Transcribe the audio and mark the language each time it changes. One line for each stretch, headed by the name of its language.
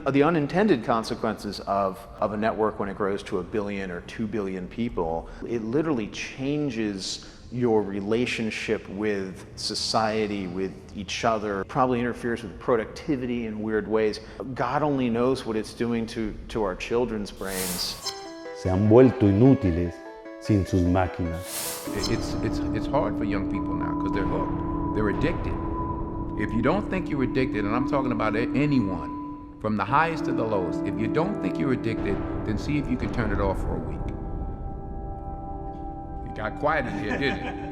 English: The unintended consequences of a network when it grows to 1 billion or 2 billion people, it literally changes your relationship with society, with each other, probably interferes with productivity in weird ways. God only knows what it's doing to our children's brains.
Spanish: Se han vuelto inútiles sin sus máquinas.
English: It's hard for young people now because they're hooked. They're addicted. If you don't think you're addicted, and I'm talking about anyone, from the highest to the lowest, if you don't think you're addicted, then see if you can turn it off for a week. It got quiet in here, didn't it?